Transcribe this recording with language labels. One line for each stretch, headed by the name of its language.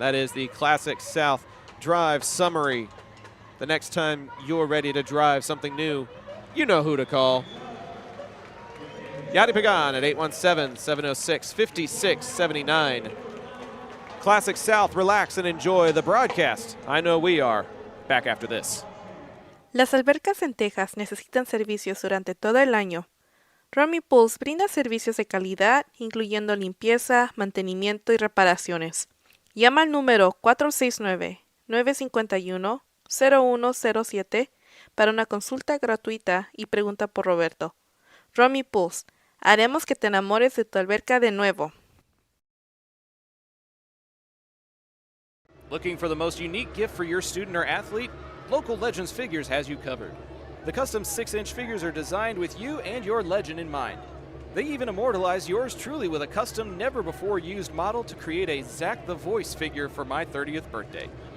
English: That is the Classic South drive summary. The next time you're ready to drive something new, you know who to call. Yadi Pagan at 817-706-5679. Classic South, relax and enjoy the broadcast. I know we are. Back after this.
Spanish: Las albercas en Texas necesitan servicios durante todo el año. Romy Pools brinda servicios de calidad, incluyendo limpieza, mantenimiento y reparaciones. Llama al número 469-951-0107 para una consulta gratuita y pregunta por Roberto. Romy Pools, haremos que te enamores de tu alberca de nuevo.
English: Looking for the most unique gift for your student or athlete? Local Legends Figures has you covered. The custom 6-inch figures are designed with you and your legend in mind. They even immortalize yours truly with a custom, never-before-used model to create a Zach the Voice figure for my 30th birthday.